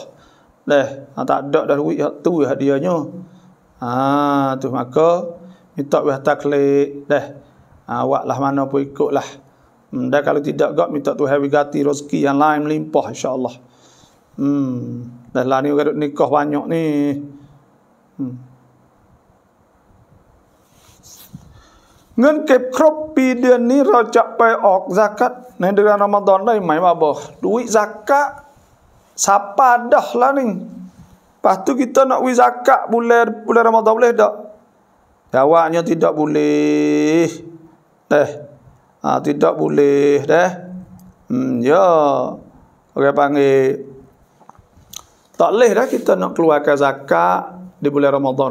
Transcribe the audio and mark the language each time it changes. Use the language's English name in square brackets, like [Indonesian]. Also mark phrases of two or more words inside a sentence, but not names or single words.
[Malay] Tak ada dah duit tu hadiahnya. Tu maka minta wi hatta kelik awak lah mana pun ikutlah. Dan kalau tidak gak minta Tuhan ganti rezeki yang lain melimpah insya-Allah. Dah lah ni orang nikah banyak ni. [Thai] งินเก็บครบปีเดือนนี้เราจะไปออกซะกัตในเดือนรอมฎอนได้ไหมมาบอก [Malay] duit zakat siapa dah lah ni. Lepas tu kita nak wi zakat bulan Ramadan boleh tak? Jawabnya tidak boleh. Tidak boleh ya. Orang panggil tak boleh dah kita nak keluarkan zakat di bulan Ramadan.